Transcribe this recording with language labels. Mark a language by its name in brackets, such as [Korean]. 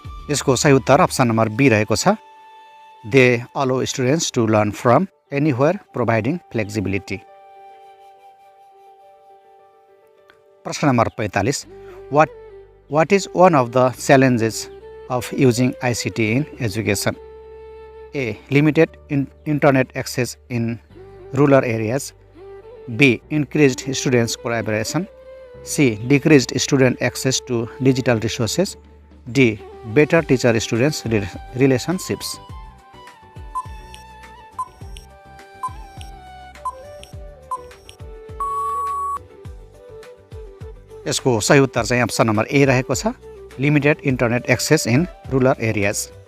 [Nepali] यसको सही उत्तर अप्सन नम्बर बी रहेको छ। [English] They allow students to learn from anywhere providing flexibility. [Nepali] प्रश्न number [English] 45, what is one of the challenges of using ICT in education? A. Limited internet access in rural areas. B. Increased students collaboration. C. Decreased student access to digital resources. D. Better teacher students relationships. [Nepali] यसको सही उत्तर चाहिँ option number ए रहेको छ। [English] Limited internet access in rural areas.